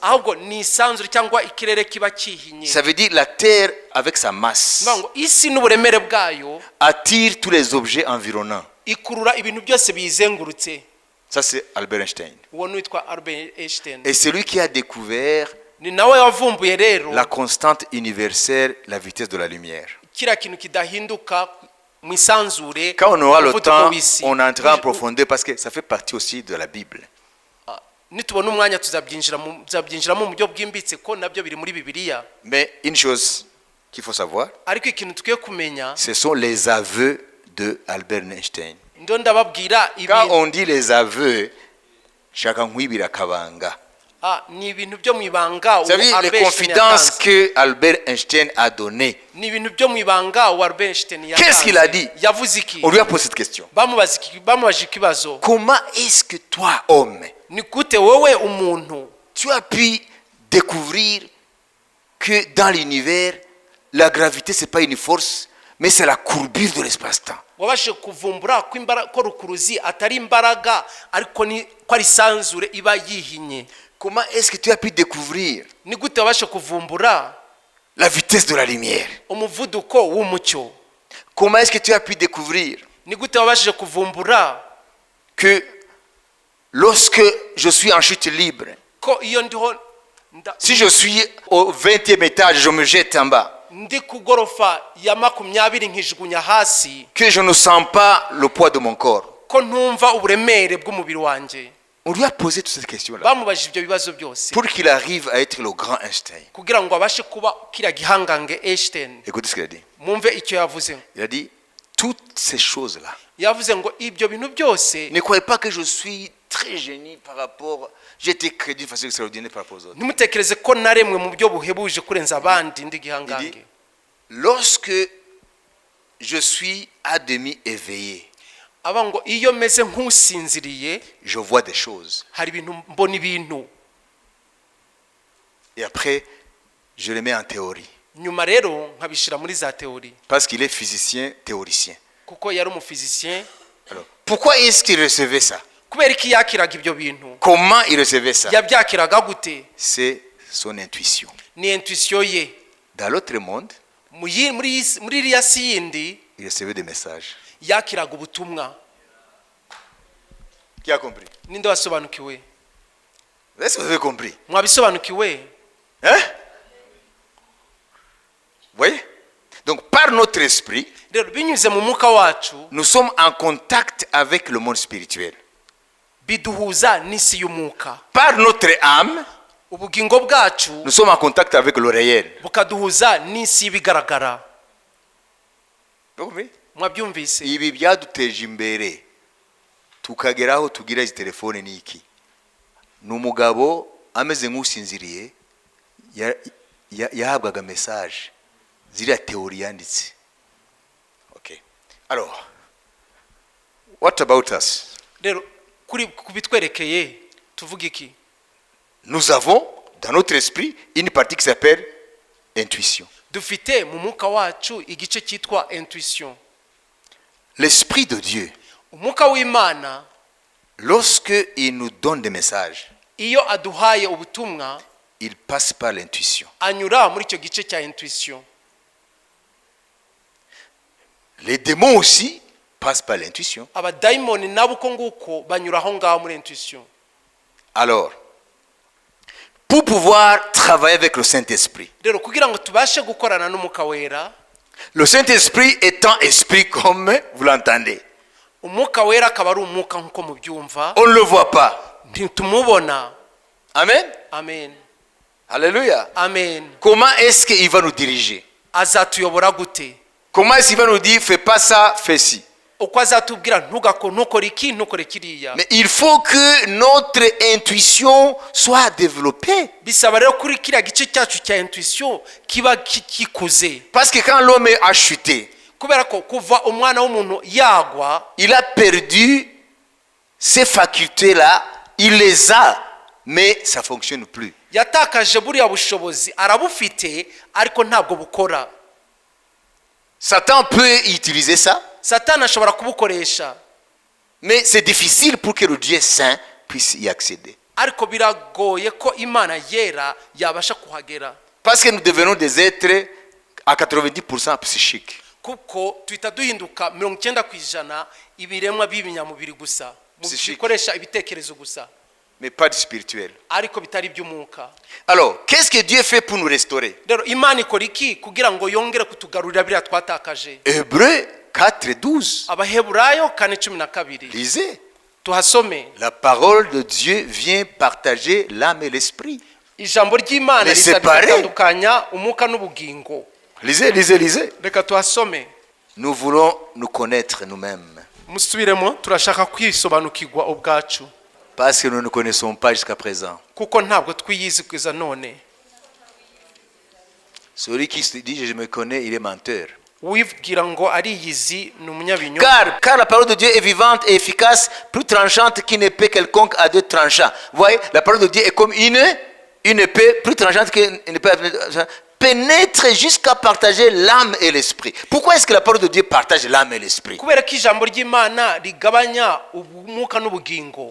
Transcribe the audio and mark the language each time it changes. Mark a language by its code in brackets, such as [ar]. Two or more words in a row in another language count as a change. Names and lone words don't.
[rw] ahubwo ni isanzure cyangwa ikirere kiba kihinye. [fr] Ça veut dire la terre, avec sa masse, [rw] Nuvuga ngo isi n'uburemere bwayo [fr] attire tous les objets environnants. [rw] ikurura ibintu byose biyizengurutse. [fr] Ça, c'est Albert Einstein. [rw] Uwo witwa Albert Einstein. [fr] Et c'est lui qui a découvert [rw] Ni nawe wavumbuye rero [fr] la constante universelle, la vitesse de la lumière. [rw] kiriya kintu kidahinduka mu isanzure. [fr] Quand on aura le [rw] umuvuduko [fr] temps, [rw] w'isi. [fr] on entrera en profondeur parce que ça fait partie aussi de la Bible. [rw] Nitubona umwanya tuzabyinjiramo mu buryo bwimbitse ko nabyo biri muri Bibiliya. [fr] Mais une chose qu'il faut savoir, [rw] Ariko ikintu tukwiye kumenya, [fr] ce sont les aveux de Albert Einstein. [rw] ndo ndababwira [fr] Quand [rw] ibintu [fr] on dit les aveux, chacun [rw] nkwibira kabanga. ni ibintu byo mu ibanga [fr] Ça veut dire les confidences que Albert Einstein a données. [rw] ni ibintu byo mu ibanga wa Albert Einstein yatanze. [fr] Qu'est-ce qu'il a dit? [rw] Yavuze iki? [fr] On lui a posé cette question. [rw] Bamubaje ikibazo. [fr] Comment est-ce que toi, homme, [rw] Ni gute wowe umuntu [fr] tu as pu découvrir que dans l'univers, la gravité, ce n'est pas une force, mais c'est la courbure de l'espace-temps. [rw] wabashe kuvumbura ko rukuruzi atari imbaraga ariko ko ari isanzure iba yihinye? [fr] Comment est-ce que tu as pu découvrir [rw] Ni gute wabashe kuvumbura [fr] la vitesse de la lumière? [rw] umuvuduko w'umucyo? [fr] Comment est-ce que tu as pu découvrir [rw] Ni gute wabashije kuvumbura [fr] que lorsque je suis en chute libre, [rw] ko iyo ndiho [fr] si je suis au 20e étage, je me jette en bas, [rw] ndi ku gorofa ya 20 nkijugunya hasi, [fr] que je ne sens pas le poids de mon corps? [rw] ko ntumva uburemere bw'umubiri wanjye? [fr] On lui a posé toutes ces questions-là [rw] Bamubajije ibyo bibazo byose [fr] pour qu'il arrive à être le grand Einstein. [rw] kugira ngo abashe kuba kiriya gihangange Einstein. [fr] Écoutez ce qu'il a dit. [rw] Mwumve icyo yavuze. [fr] Il a dit, toutes ces choses-là, [rw] Yavuze ngo ibyo bintu byose, [fr] ne croyez pas que je suis très génie par rapport, j'ai été créé d'une façon extraordinaire par rapport aux autres. [rw] ntimutekereze ko naremwe mu buryo buhebuje kurenza abandi ndi [fr] Il dit, [rw] gihangange. [fr] lorsque je suis à demi éveillé, [rw] Aba ngo iyo meze nk'usinziriye [fr] je vois des choses. [rw] hari ibintu mbona ibintu, [fr] Et après, je les mets en théorie. [rw] nyuma rero nkabishira muri za teori, [fr] Parce qu'il est physicien, théoricien. [rw] kuko yari umufizisien. [fr] Alors, pourquoi est-ce qu'il recevait ça? [rw] Kubera iki yakiraga ibyo bintu? [fr] Comment il recevait ça? [rw] Yabyakiraga gute? [fr] C'est son intuition. [rw] Ni intuition ye. [fr] Dans l'autre monde, [rw] Muri iriya si yindi [fr] il recevait des messages. [rw] yakiraga ubutumwa. [fr] Qui a compris? [rw] Ninde wasobanukiwe? [fr] Est-ce que vous avez compris? [rw] Mwabisobanukiwe? [fr] Hein? Vous voyez? Donc, par notre esprit, [rw] Rero binyuze mu mwuka wacu [fr] nous sommes en contact avec le monde spirituel. [rw] biduhuza n'isi y'umwuka. [fr] Par notre âme, [rw] Ubugingo bwacu [fr] nous sommes en contact avec le réel. [rw] bukaduhuza n'isi y'ibigaragara. [fr] Vous comprenez? [rw] Mwabyumvise? Ibi byaduteje imbere tukageraho tugira izi telefone niki. Ni umugabo ameze nk'usinziriye yahabwaga message ziriya teori yanditse. [fr] Okay. Alors, [en] what about us? [rw] rero ku bitwerekeye tuvuga iki? [fr] Nous avons dans notre esprit une partie qui s'appelle intuition. [rw] Dufite mu mwuka wacu igice cyitwa intuition. [fr] L'esprit de Dieu, [rw] Umwuka w'Imana [fr] lorsque il nous donne des messages, [rw] iyo aduhaye ubutumwa [fr] il passe par l'intuition. [rw] anyura muri icyo gice cya intuition. [fr] Les démons aussi passent par l'intuition. [rw] Abadayimoni nabo uko nguko banyura aho ngaho muri intuition. [fr] Alors, pour pouvoir travailler avec le Saint-Esprit, [rw] Rero kugira ngo tubashe gukorana n'Umwuka wera, [fr] le Saint-Esprit étant esprit comme vous l'entendez, [rw] Umwuka wera akaba ari umwuka nk'uko mubyumva, [fr] on ne le voit pas. [rw] ntitumubona. [fr] Amen. [rw] Amen. [fr] Alléluia. [rw] Amen. [fr] Comment est-ce qu'il va nous diriger? [rw] Azatuyobora gute? [fr] Comment est-ce qu'il va nous dire fais pas ça, fais ci? [rw] Uko azatubwira ntukore iki ntukore kiriya. [fr] Mais il faut que notre intuition soit développée. [rw] Bisaba rero kuri kiriya gice cyacu cya intuition kiba kikuze. [fr] Parce que quand l'homme a chuté, [rw] Kubera ko kuva umwana w'umuntu yagwa, [fr] il a perdu ces facultés-là, il les a, mais ça ne fonctionne plus. [rw] yatakaje buriya bushobozi, arabufite ariko ntabwo bukora. [fr] Satan peut utiliser ça, [rw] Satani ashobora kubukoresha, [fr] mais c'est difficile pour que le Dieu saint puisse y accéder. [rw] ariko biragoye ko Imana yera yabasha kuhagera, [fr] Parce que nous devenons des êtres à 90% psychiques. [rw] kuko tuhita duhinduka 90% ibiremwa b'ibinyamubiri gusa, [fr] Psychique. [rw] bikoresha ibitekerezo gusa, [fr] Mais pas du spirituel. [rw] ariko bitari iby'umwuka. [fr] Alors, qu'est-ce que Dieu fait pour nous restaurer? [rw] Rero Imana ikora iki kugira ngo yongere kutugarurira biriya twatakaje? [fr] Hébreux 4:12. [rw] Abaheburayo 4:12. [fr] Lisez. [rw] Tuhasome. [fr] La parole de Dieu vient partager l'âme et l'esprit. [rw] Ijambo ry'Imana [fr] Les séparer. [rw] ritandukanya umwuka n'ubugingo. [fr] Lisez, lisez, lisez. [rw] Reka tuhasome. [fr] Nous voulons nous connaître nous-mêmes. [rw] Musubiremo, turashaka kwisobanukirwa ubwacu, [fr] Parce que nous ne nous connaissons pas jusqu'à présent. [rw] kuko ntabwo twiyizi kugeza none. [fr] Celui qui se dit je me connais, il est menteur. [rw] Wibwira ngo ariyizi ni umunyabinyoma. [fr] Car la parole de Dieu est vivante et efficace, plus tranchante qu'une épée quelconque à deux tranchants. Vous voyez, la parole de Dieu est comme une épée plus tranchante qu'une épée à deux tranchants, pénètre jusqu'à partager l'âme et l'esprit. Pourquoi est-ce que la parole de Dieu partage l'âme et l'esprit? [rw] Kubera ko ijambo ry'Imana rigabanya umwuka n'ubugingo.